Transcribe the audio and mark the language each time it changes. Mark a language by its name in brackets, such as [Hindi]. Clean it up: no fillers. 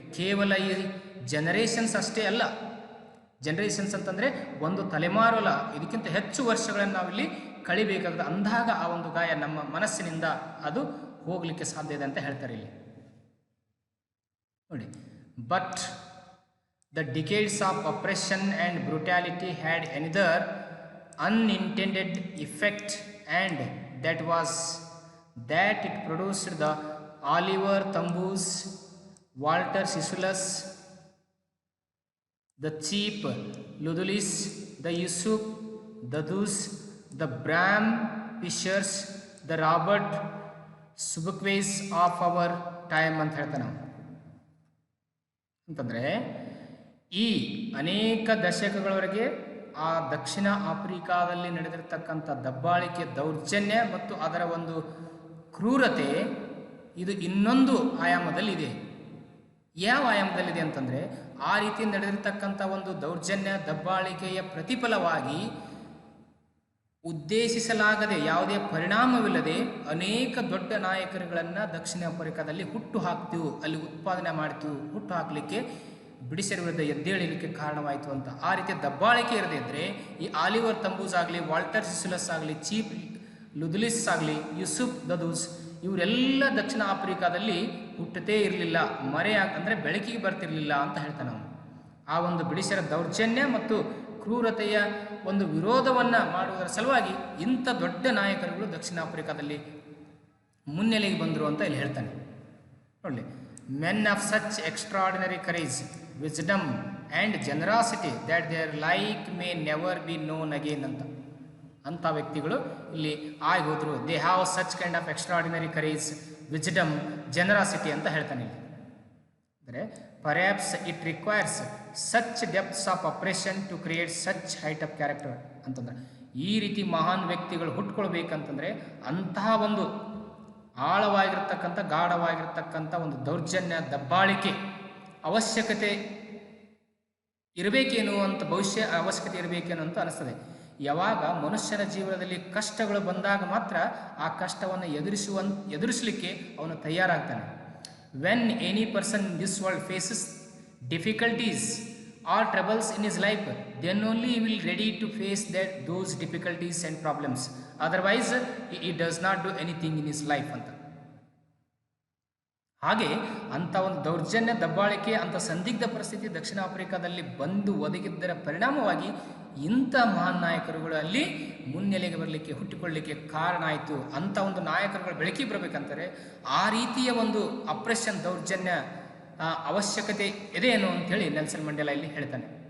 [Kannada] ಕೇವಲ ಈ ಜನರೇಷನ್ಸ್ ಅಷ್ಟೇ ಅಲ್ಲ, ಜನರೇಷನ್ಸ್ ಅಂತಂದರೆ ಒಂದು ತಲೆಮಾರು ಅಲ್ಲ, ಇದಕ್ಕಿಂತ ಹೆಚ್ಚು ವರ್ಷಗಳನ್ನು ನಾವಿಲ್ಲಿ ಕಳಿಬೇಕಾಗಿದೆ. ಅಂದಾಗ ಆ ಒಂದು ಗಾಯ ನಮ್ಮ ಮನಸ್ಸಿನಿಂದ ಅದು ಹೋಗಲಿಕ್ಕೆ ಸಾಧ್ಯ ಇದೆ ಅಂತ ಹೇಳ್ತಾರೆ ಇಲ್ಲಿ ನೋಡಿ. [English] but the decades of oppression and brutality had another unintended effect and that was that it produced the Oliver Tambo's, Walter Sisulu's, the Chief Ludulis, the Yusuf Dadus, the Bram Fishers, the Robert Sobukwe's of our time [Kannada] ಅಂತ ಹೇಳ್ತಾನೆ ನಾವು. ಅಂತಂದರೆ ಈ ಅನೇಕ ದಶಕಗಳವರೆಗೆ ಆ ದಕ್ಷಿಣ ಆಫ್ರಿಕಾದಲ್ಲಿ ನಡೆದಿರ್ತಕ್ಕಂಥ ದಬ್ಬಾಳಿಕೆ, ದೌರ್ಜನ್ಯ ಮತ್ತು ಅದರ ಒಂದು ಕ್ರೂರತೆ ಇದು ಇನ್ನೊಂದು ಆಯಾಮದಲ್ಲಿದೆ. ಯಾವ ಆಯಾಮದಲ್ಲಿದೆ ಅಂತಂದರೆ ಆ ರೀತಿ ನಡೆದಿರ್ತಕ್ಕಂಥ ಒಂದು ದೌರ್ಜನ್ಯ, ದಬ್ಬಾಳಿಕೆಯ ಪ್ರತಿಫಲವಾಗಿ ಉದ್ದೇಶಿಸಲಾಗದೆ ಯಾವುದೇ ಪರಿಣಾಮವಿಲ್ಲದೆ ಅನೇಕ ದೊಡ್ಡ ನಾಯಕರುಗಳನ್ನು ದಕ್ಷಿಣ ಆಫ್ರಿಕಾದಲ್ಲಿ ಹುಟ್ಟು ಹಾಕ್ತೀವಿ, ಅಲ್ಲಿ ಉತ್ಪಾದನೆ ಮಾಡ್ತೀವಿ, ಹುಟ್ಟು ಹಾಕಲಿಕ್ಕೆ ಬ್ರಿಟಿಷರ ವಿರುದ್ಧ ಎದ್ದೇಳಲಿಕ್ಕೆ ಕಾರಣವಾಯಿತು ಅಂತ. ಆ ರೀತಿಯ ದಬ್ಬಾಳಿಕೆ ಇರದೇ ಇದ್ದರೆ ಈ ಆಲಿವರ್ ತಂಬೂಸ್ ಆಗಲಿ, ವಾಲ್ಟರ್ ಸಿಸುಲಸ್ ಆಗಲಿ, ಚೀಫ್ ಲುದುಲಿಸ್ ಆಗಲಿ, ಯೂಸುಫ್ ದದೂಸ್ ಇವರೆಲ್ಲ ದಕ್ಷಿಣ ಆಫ್ರಿಕಾದಲ್ಲಿ ಹುಟ್ಟುತ್ತೇ ಇರಲಿಲ್ಲ, ಅಂದರೆ ಬೆಳಕಿಗೆ ಬರ್ತಿರಲಿಲ್ಲ ಅಂತ ಹೇಳ್ತಾನೆ ನಾವು. ಆ ಒಂದು ಬ್ರಿಟಿಷರ ದೌರ್ಜನ್ಯ ಮತ್ತು ಕ್ರೂರತೆಯ ಒಂದು ವಿರೋಧವನ್ನು ಮಾಡುವುದರ ಸಲುವಾಗಿ ಇಂಥ ದೊಡ್ಡ ನಾಯಕರುಗಳು ದಕ್ಷಿಣ ಆಫ್ರಿಕಾದಲ್ಲಿ ಮುನ್ನೆಲೆಗೆ ಬಂದರು ಅಂತ ಇಲ್ಲಿ ಹೇಳ್ತಾನೆ. ನೋಡಿ, [English] men of such extraordinary courage, wisdom and generosity that their like may never be known again [Kannada] ಅಂಥ ವ್ಯಕ್ತಿಗಳು ಇಲ್ಲಿ ಆಗಿ ಹೋದರು. [English] they have such kind of extraordinary courage, wisdom, generosity [Kannada] ಅಂತ ಹೇಳ್ತಾನೆ ಇಲ್ಲಿ. ಅಂದರೆ [English] perhaps it requires such depths of oppression to create such height of character [Kannada] ಅಂತಂದ್ರೆ, ಈ ರೀತಿ ಮಹಾನ್ ವ್ಯಕ್ತಿಗಳು ಹುಟ್ಕೊಳ್ಬೇಕಂತಂದರೆ ಅಂತಹ ಒಂದು ಆಳವಾಗಿರ್ತಕ್ಕಂಥ ಗಾಢವಾಗಿರ್ತಕ್ಕಂಥ ಒಂದು ದೌರ್ಜನ್ಯ ದಬ್ಬಾಳಿಕೆ ಅವಶ್ಯಕತೆ ಇರಬೇಕೇನು ಅಂತ, ಭವಿಷ್ಯ ಅವಶ್ಯಕತೆ ಇರಬೇಕೇನು ಅಂತ ಅನಿಸ್ತದೆ. ಯಾವಾಗ ಮನುಷ್ಯನ ಜೀವನದಲ್ಲಿ ಕಷ್ಟಗಳು ಬಂದಾಗ ಮಾತ್ರ ಆ ಕಷ್ಟವನ್ನು ಎದುರಿಸಲಿಕ್ಕೆ ಅವನು ತಯಾರಾಗ್ತಾನೆ. [English] When any person in this world faces difficulties or troubles in his life, then only he will ready to face those difficulties and problems, otherwise he does not do anything in his life ಅಂತ. [Kannada] ಹಾಗೆ ಅಂಥ ಒಂದು ದೌರ್ಜನ್ಯ ದಬ್ಬಾಳಿಕೆ, ಅಂಥ ಸಂದಿಗ್ಧ ಪರಿಸ್ಥಿತಿ ದಕ್ಷಿಣ ಆಫ್ರಿಕಾದಲ್ಲಿ ಬಂದು ಒದಗಿದ್ದರ ಪರಿಣಾಮವಾಗಿ ಇಂಥ ಮಹಾನ್ ನಾಯಕರುಗಳು ಅಲ್ಲಿ ಮುನ್ನೆಲೆಗೆ ಬರಲಿಕ್ಕೆ, ಹುಟ್ಟಿಕೊಳ್ಳಲಿಕ್ಕೆ ಕಾರಣ ಆಯಿತು. ಅಂಥ ಒಂದು ನಾಯಕರುಗಳು ಬೆಳಕಿಗೆ ಬರಬೇಕಂತಾರೆ ಆ ರೀತಿಯ ಒಂದು ಅಪ್ರೆಷನ್, ದೌರ್ಜನ್ಯ ಅವಶ್ಯಕತೆ ಇದೆಯೇನು ಅಂಥೇಳಿ ನೆಲ್ಸನ್ ಮಂಡೇಲಾ ಇಲ್ಲಿ ಹೇಳ್ತಾನೆ.